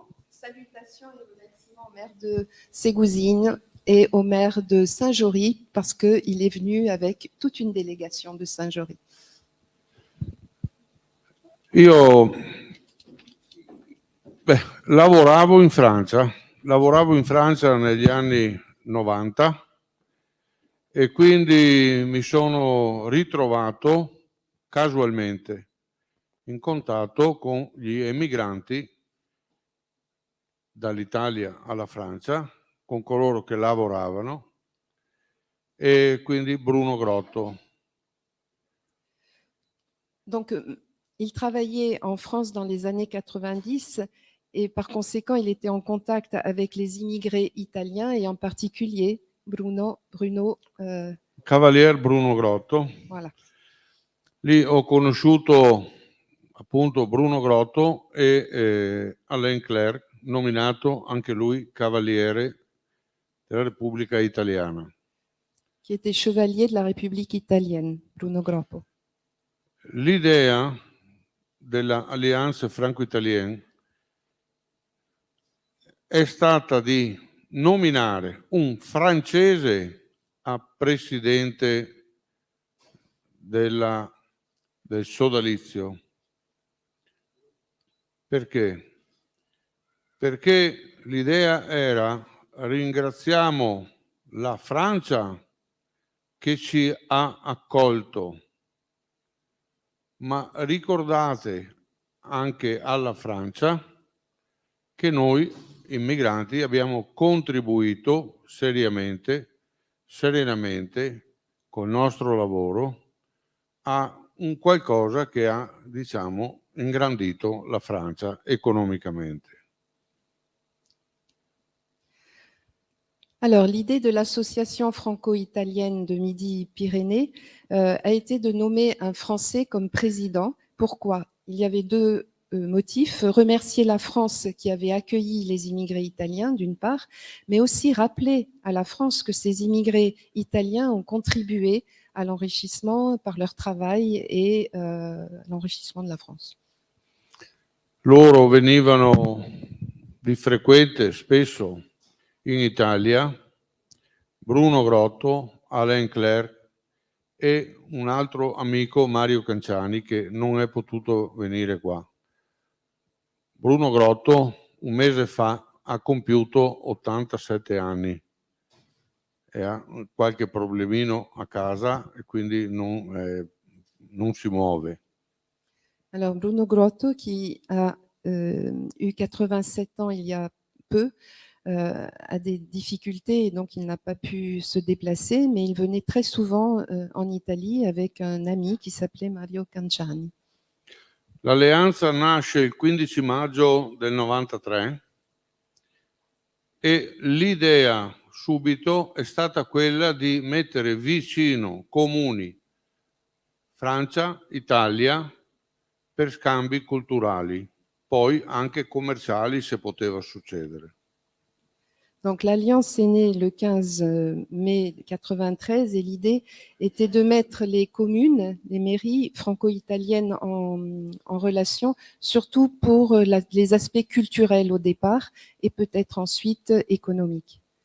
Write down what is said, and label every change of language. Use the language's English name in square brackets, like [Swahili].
[French] Salutations et remerciements au maire de Ségouzine et au maire de Saint-Jory, parce qu'il est venu avec toute une délégation de Saint-Jory. [Italian] Io lavoravo in Francia negli anni 90 e quindi mi sono ritrovato casualmente in contatto con gli emigranti dall'Italia alla Francia, con coloro che lavoravano, e quindi Bruno Grotto. [French] Donc, il travaillait en France dans les années 90 et par conséquent, il était en contact avec les immigrés italiens et en particulier Bruno Cavalier Bruno Grotto. Voilà. [Italian] Lì ho conosciuto appunto Bruno Grotto e Alain Clerc, nominato anche lui Cavaliere della Repubblica Italiana. [French] Qui était chevalier de la République italienne, Bruno Grotto. [Italian] L'idea dell'Alliance franco-italienne è stata di nominare un francese a presidente del sodalizio. Perché? Perché l'idea era: ringraziamo la Francia che ci ha accolto, ma ricordate anche alla Francia che noi immigranti abbiamo contribuito serenamente, col nostro lavoro, a un qualcosa che ha, diciamo, ingrandito la Francia economicamente. [French] Alors, l'idée de l'association franco-italienne de Midi-Pyrénées a été de nommer un Français comme président. Pourquoi? Il y avait deux motifs. Remercier la France qui avait accueilli les immigrés italiens, d'une part, mais aussi rappeler à la France que ces immigrés italiens ont contribué à l'enrichissement par leur travail et l'enrichissement de la France. [Italian] Loro venivano di frequente spesso in Italia, Bruno Grotto, Alain Clerc e un altro amico, Mario Canciani, che non è potuto venire qua. Bruno Grotto un mese fa ha compiuto 87 anni e ha qualche problemino a casa e quindi non si muove. [French] Alors Bruno Grotto, qui a eu 87 ans il y a peu, a des difficultés et donc il n'a pas pu se déplacer, mais il venait très souvent en Italie avec un ami qui s'appelait Mario Canciani. [Italian] L'alleanza nasce il 15 maggio del 93 e l'idea subito è stata quella di mettere vicino comuni Francia, Italia per scambi culturali, poi anche commerciali se poteva succedere. [French] Donc l'alliance est née le 15 mai 93 et l'idée était de mettre les communes, les mairies franco-italiennes en relation, surtout pour les aspects culturels au départ et peut-être ensuite économiques.